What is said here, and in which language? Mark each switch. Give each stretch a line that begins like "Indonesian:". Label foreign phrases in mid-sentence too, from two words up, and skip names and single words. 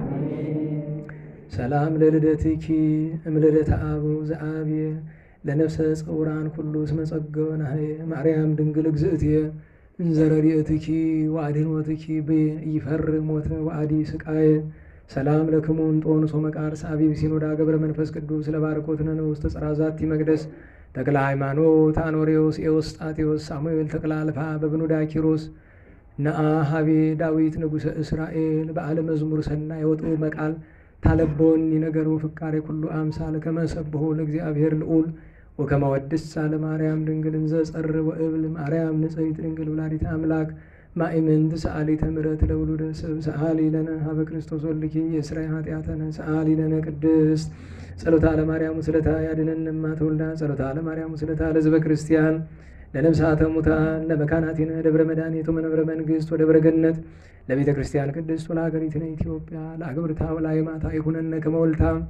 Geez: ሰላም ለልደትኪ እምልደተ አብ ዘአብየ ለነፍሰ ጸውራን ኩሉ እስመ ጸገወ ማርያም ድንግል እግዝእትየ እንዘ ረድኤትኪ ወአድኅኖትኪ ብየ ኢይፈርህ ሞተ ወአዲ ስቃየ። ሰላም ለክሙ እንጦንስ ወመቃርስ አቢብ ሲኖዳ ገብረ መንፈስ ቅዱስ ለባርኮትነ ውስተ ጽራዛቲ መቅደስ ተክለ ሃይማኖት አኖሬዎስ ኤዎስጣቴዎስ ሳሙኤል ተክለ አልፋ በብኑዳ ኪሮስ ነአ ሀቤ ዳዊት ንጉሠ እስራኤል በዓለ መዝሙር ሰናይ ወጡ መቃል ታለቦኒ ነገሩ ፍቃሬ ኩሉ አምሳል ከመሰብሖ ለእግዚአብሔር ልዑል ወከመ ወድሳ ለማርያም ድንግል እንዘ ጸር ወእብል ማርያም ንጽሕት ድንግል ወላዲተ አምላክ ማእምንት ሰአሊተ ምሕረት ለውሉደ ሰብ ሰአሊ ለነ ሀበ ክርስቶስ ወልድኪ የእስራኤል ኃጢአተነ ሰአሊ ለነ ቅድስት ጸሎታ ለማርያም ስለታ
Amharic: ያድነን እማትወልዳ
Geez: ጸሎታ ለማርያም ስለታ ለሕዝበ ክርስቲያን ለነፍሳተ ሙታን ለመካናቲነ ደብረ መድኃኒት ወመንበረ መንግሥት ወደብረ ገነት ለቤተ ክርስቲያን ቅድስት ወለሀገሪትነ ኢትዮጵያ ለአግብርታ ወለአእማታ ይኩነነ ከመ ወልታ